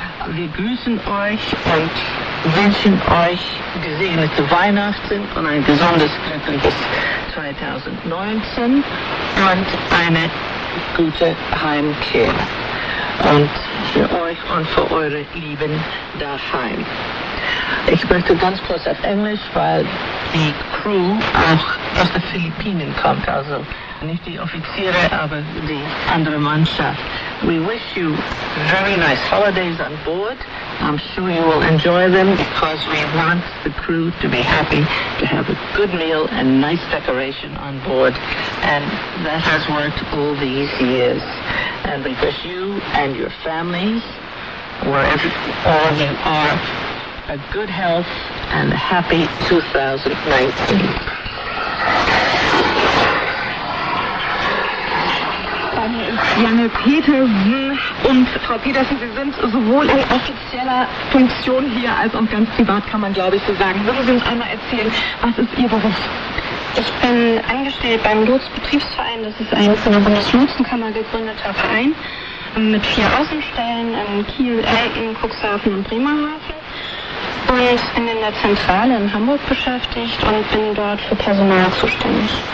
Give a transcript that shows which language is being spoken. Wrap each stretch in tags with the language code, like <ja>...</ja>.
<de>Wir grüßen euch und wünschen euch gesegnete Weihnachten und ein gesundes, glückliches 2019 und eine gute Heimkehr. Und für euch und für eure Lieben daheim. Ich möchte ganz kurz auf Englisch, weil die Crew auch aus den Philippinen kommt, also nicht die Offiziere, aber die andere Mannschaft.</de> <en>We wish you very nice holidays on board. I'm sure you will enjoy them because we want the crew to be happy, to have a good meal and nice decoration on board. And that has worked all these years. And we wish you and your families, wherever all you are, a good health and a happy 2019.</en> <de>Janne Petersen und Frau Petersen, Sie sind sowohl in offizieller Funktion hier als auch ganz privat, kann man glaube ich so sagen. Würden Sie uns einmal erzählen, was ist Ihr Beruf? Ich bin angestellt beim Lotsbetriebsverein, das ist ein von der Bundeslotsenkammer gegründeter Verein mit vier Außenstellen in Kiel, Elken, Cuxhaven und Bremerhaven und bin in der Zentrale in Hamburg beschäftigt und bin dort für Personal zuständig.</de>